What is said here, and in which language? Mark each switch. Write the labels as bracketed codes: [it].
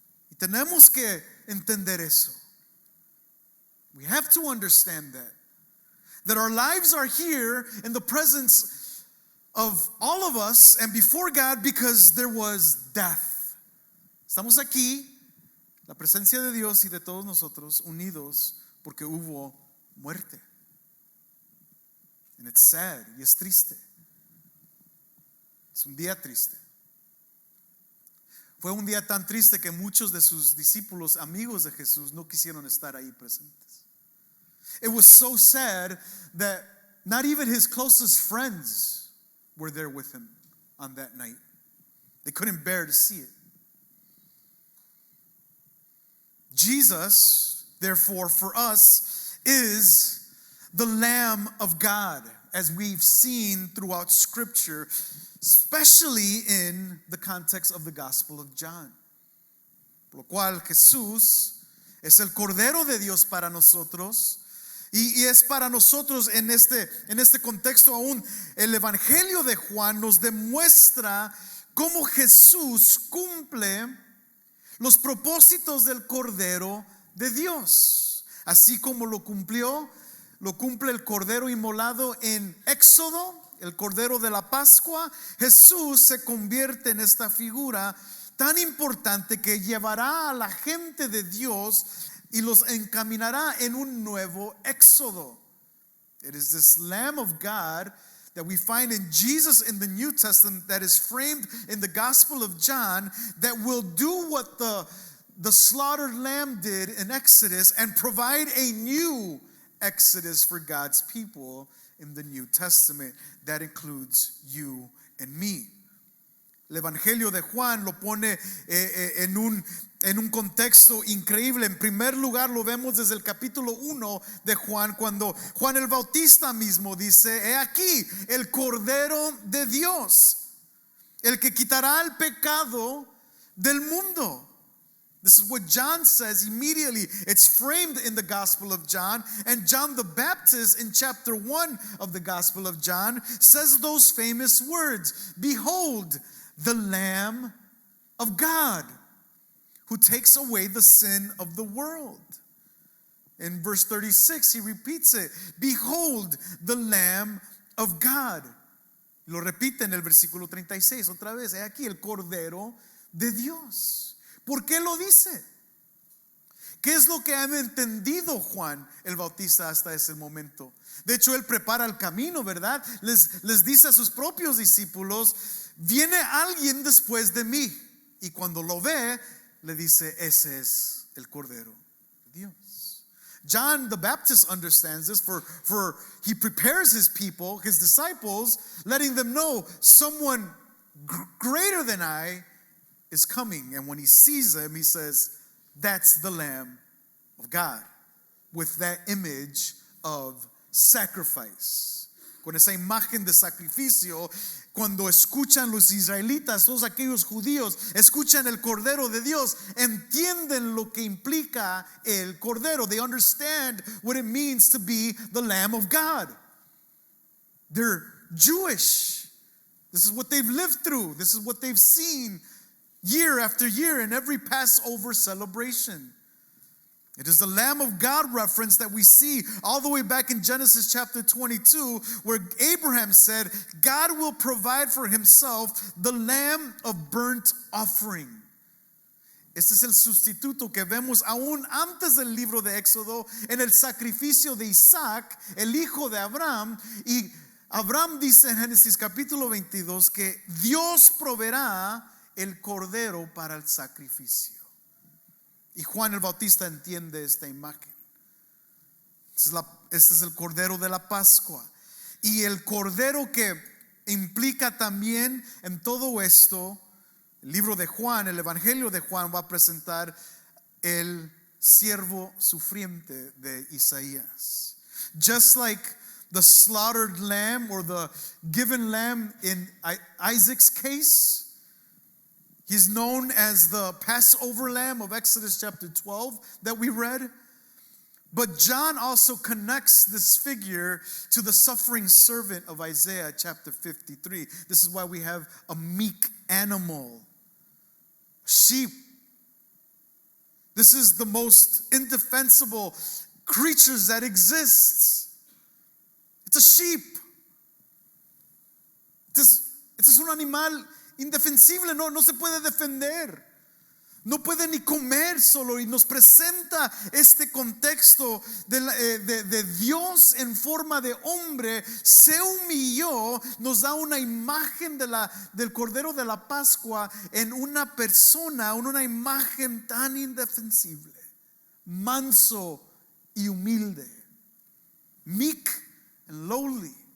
[es] Y tenemos que entender eso. [en] We have to understand that our lives are here in the presence of all of us and before God because there was death. [es] Estamos aquí, la presencia de Dios y de todos nosotros unidos porque hubo muerte. [en] And it's sad [es] y es triste. Es un día triste. Fue un día tan triste que muchos de sus discípulos, amigos de Jesús, no quisieron estar ahí presentes. [en] It was so sad that not even his closest friends were there with him on that night. They couldn't bear to see it. Jesus, therefore, for us, is the Lamb of God, as we've seen throughout Scripture, especially in the context of the Gospel of John. [es] Por lo cual Jesús es el Cordero de Dios para nosotros, y es para nosotros en este contexto aún. El Evangelio de Juan nos demuestra cómo Jesús cumple los propósitos del Cordero de Dios, así como lo cumple el Cordero inmolado en Éxodo, el Cordero de la Pascua. Jesús se convierte en esta figura tan importante que llevará a la gente de Dios y los encaminará en un nuevo Éxodo. [en] It is this Lamb of God that we find in Jesus in the New Testament, that is framed in the Gospel of John, that will do what the slaughtered lamb did in Exodus and provide a new Exodus for God's people in the New Testament. That includes you and me. [es] El Evangelio de Juan lo pone en un contexto increíble. En primer lugar, lo vemos desde el capítulo 1 de Juan, cuando Juan el Bautista mismo dice: he aquí el Cordero de Dios, el que quitará el pecado del mundo. [en] This is what John says immediately. It's framed in the Gospel of John, and John the Baptist in chapter 1 of the Gospel of John says those famous words: behold, the Lamb of God, who takes away the sin of the world. In verse 36, he repeats it: behold, the Lamb of God. [es] Lo repite en el versículo 36 otra vez: he aquí el Cordero de Dios. ¿Por qué lo dice? ¿Qué es lo que ha entendido Juan el Bautista hasta ese momento? De hecho, él prepara el camino, ¿verdad? Les dice a sus propios discípulos: viene alguien después de mí. Y cuando lo ve, le dice: ese es el Cordero de Dios. [en] John the Baptist understands this, for he prepares his people, his disciples, letting them know someone greater than I is coming. And when he sees him, he says, that's the Lamb of God, with that image of sacrifice. [es] Con esa imagen de sacrificio. Cuando escuchan los israelitas, todos aquellos judíos, escuchan el Cordero de Dios, entienden lo que implica el Cordero. [en] They understand what it means to be the Lamb of God. They're Jewish. This is what they've lived through. This is what they've seen year after year in every Passover celebration. It is the Lamb of God reference that we see all the way back in Genesis chapter 22, where Abraham said, God will provide for himself the lamb of burnt offering. [es] Este es el sustituto que vemos aún antes del libro de Éxodo en el sacrificio de Isaac, el hijo de Abraham. Y Abraham dice en Génesis capítulo 22 que Dios proveerá el cordero para el sacrificio. Y Juan el Bautista entiende esta imagen. Este es el cordero de la Pascua. Y el cordero que implica también en todo esto, el libro de Juan, el Evangelio de Juan va a presentar el siervo sufriente de Isaías. [en] Just like the slaughtered lamb or the given lamb in Isaac's case, he's known as the Passover lamb of Exodus chapter 12 that we read. But John also connects this figure to the suffering servant of Isaiah chapter 53. This is why we have a meek animal, sheep. This is the most indefensible creatures that exists. It's a sheep. [es] Este es un animal indefensible, no se puede defender. No puede ni comer solo, y nos presenta este contexto de Dios en forma de hombre, se humilló, nos da una imagen del Cordero de la Pascua en una persona, una imagen tan indefensible, manso y humilde, [en] meek and lowly.